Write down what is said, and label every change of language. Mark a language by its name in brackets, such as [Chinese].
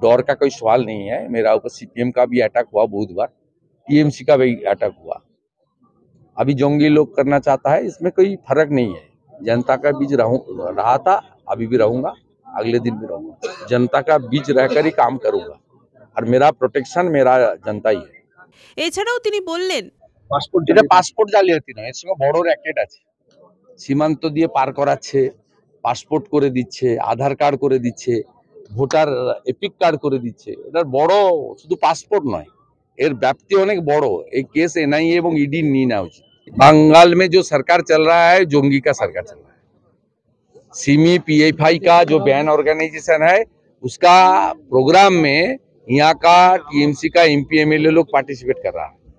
[Hindi] डर का कोई सवाल नहीं है। मेरा ऊपर सीपीएम का भी अटैक हुआ बहुत बार, टीएमसी का भी अटैक हुआ। अभी जंगी लोग करना चाहता है, इसमें कोई फर्क नहीं है। जनता का बीच रहा था, अभी भी रहूंगा, अगले दिन भी रहूंगा। जनता का बीच रहकर ही काम करूंगा और मेरा प्रोटेक्शन मेरा जनता ही है। [Bangla] এছাড়াও তিনি বললেন, এটা পাসপোর্ট জালিয়াতি নয়, এর সঙ্গে বড় র্যাকেট আছে। সীমান্ত দিয়ে পার করাচ্ছে, পাসপোর্ট করে দিচ্ছে, আধার কার্ড করে দিচ্ছে, ভোটার এপিক কার্ড করে দিচ্ছে। এটার বড় শুধু পাসপোর্ট নয়, এর ব্যাপ্তি অনেক বড়। এই কেস এনআইএ এবং ইডি নিয়ে নেওয়া উচিত। [Hindi] बंगाल में जो सरकार चल रहा है, जोंगी का सरकार चल रहा है। सिमी पीएफआई का जो बैन ऑर्गेनाइजेशन है, उसका प्रोग्राम में यहाँ का टीएमसी का एमपी एमएलए लोग पार्टिसिपेट कर रहा है।